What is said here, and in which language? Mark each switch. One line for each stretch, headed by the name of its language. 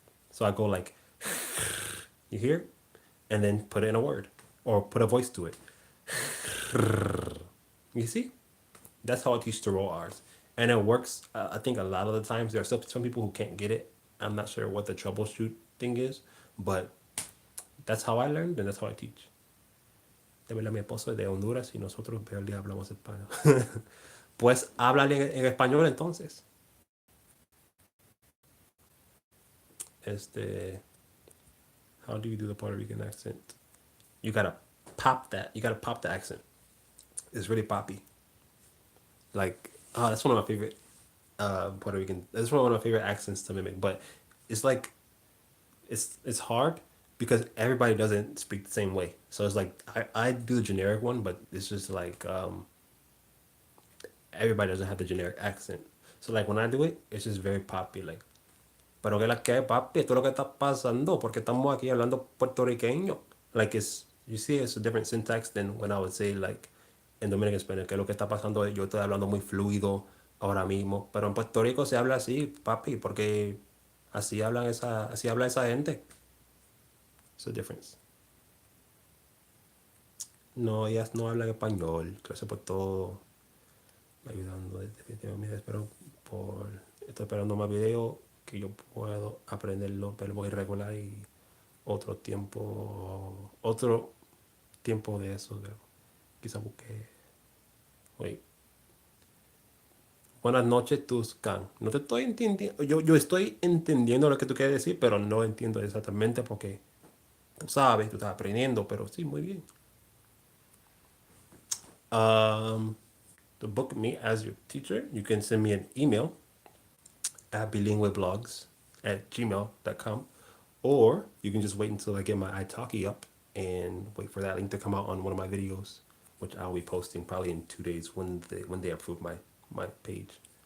English: So I go like, you hear, and then put it in a word or put a voice to it. You see, that's how I teach to roll R's, and it works. I think a lot of the times there are some people who can't get it. I'm not sure what the troubleshoot thing is, but that's how I learned and that's how I teach.
Spanish: De verdad, mi esposo es de Honduras y nosotros barely hablamos español. Pues háblale en español entonces.
English: Este, how do you do the Puerto Rican accent? You gotta pop that. You gotta pop the accent. It's really poppy. Like, oh, that's one of my favorite Puerto Rican. That's one of my favorite accents to mimic. But it's like it's hard because everybody doesn't speak the same way. So it's like I do the generic one, but it's just like everybody doesn't have the generic accent. So like when I do it, it's just very poppy.
Spanish: Like, pero que la que papi, esto es lo que está pasando porque estamos aquí hablando puertorriqueño.
English: Like it's you see it's a different syntax than when I would say like in Dominican Spanish,
Spanish: que lo que está pasando es yo estoy hablando muy fluido ahora mismo, pero en Puerto Rico se habla así, papi, porque así habla esa gente.
English: It's a difference.
Spanish: No, ellas no hablan español. Gracias por todo. Ayudando definitivamente. Estoy esperando más videos que yo puedo aprender los verbos irregulares y otro tiempo de eso. Quizá busque. Oye, buenas noches, Tuscan. No te estoy entendiendo. Yo estoy entendiendo lo que tú quieres decir, pero no entiendo exactamente porque tú sabes, tú estás aprendiendo, pero sí, muy bien.
English: Um, to book me as your teacher, you can send me an email at bilingueblogs@gmail.com, or you can just wait until I get my italki up and wait for that link to come out on one of my videos, which I'll be posting probably in 2 days when they approve my page.